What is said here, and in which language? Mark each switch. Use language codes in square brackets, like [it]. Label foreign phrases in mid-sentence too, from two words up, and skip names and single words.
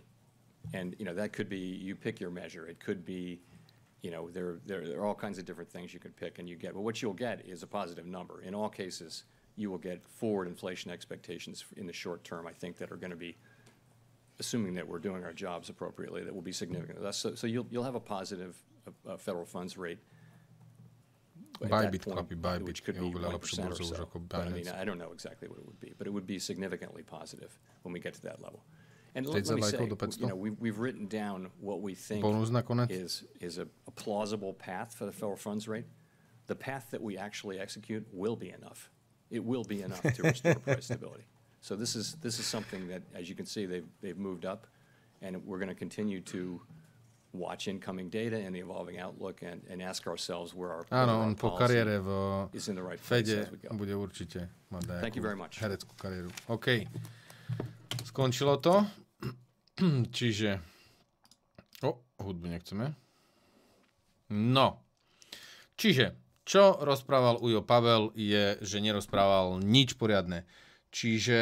[en] And, that could be, you pick your measure. It could be, there are all kinds of different things you could pick and you get. But what you'll get is a positive number. In all cases, you will get forward inflation expectations in the short term, I think, that are going to be, assuming that we're doing our jobs appropriately, that will be significant. So you'll have a positive federal funds rate. [sk] Bybit chlapí, Bybit je oveľa lepšie burzou už ako Binance. [en] I don't know exactly what it would be, but it would be significantly positive when we get to that level. And let me say, we've written down what we think is a plausible path for the federal funds rate. The path that we actually execute will be enough. It will be enough to restore price stability. So this is something that, as you can see, they've moved up, and we're going to continue to watch incoming data and the evolving outlook and ask ourselves where our policy is in the right place as we go. [sk] Bude určite mať [en] Thank you very much. [sk] Hereckú kariéru. OK. Skončilo to. Čiže... hudbu nechceme. No. Čiže, čo rozprával Ujo Pavel je, že nerozprával nič poriadne. Čiže...